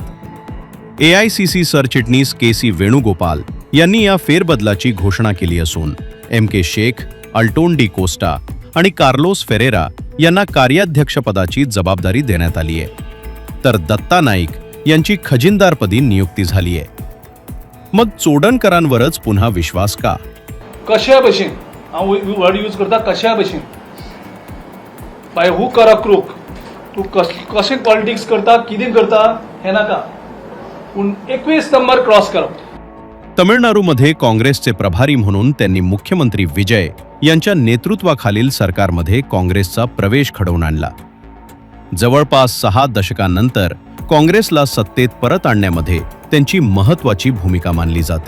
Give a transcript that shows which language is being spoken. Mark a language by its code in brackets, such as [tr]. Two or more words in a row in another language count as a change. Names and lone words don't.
[mr] AICC सरचिटणीस KC वेणुगोपाल यांनी या फेरबदलाची घोषणा केली असून MK शेख, अल्टोन डी कोस्टा आणि कार्लोस फेरेरा यांना कार्याध्यक्षपदाची जबाबदारी देण्यात आली आहे. तर दत्ता नाईक यांची खजिनदारपदी नियुक्ती झाली आहे. मग चोडणकरांवरच पुन्हा विश्वास का? [kok] कशा भशेन हांव [en] word use [kok] करता, कशा भशेन [en] by hook or a crook [kok] तूं कशें पॉलिटिक्स करता, कितें करता हें नाका, पूण 21 [en] number cross [kok] करप. [mr] तमिळनाडूमध्ये काँग्रेसचे प्रभारी म्हणून त्यांनी मुख्यमंत्री विजय यांच्या नेतृत्वाखालील सरकारमध्ये काँग्रेसचा प्रवेश घडवून आणला. जवळपास 6 दशकांनंतर काँग्रेसला सत्तेत परत आणण्यामध्ये त्यांची महत्त्वाची भूमिका मानली जाते.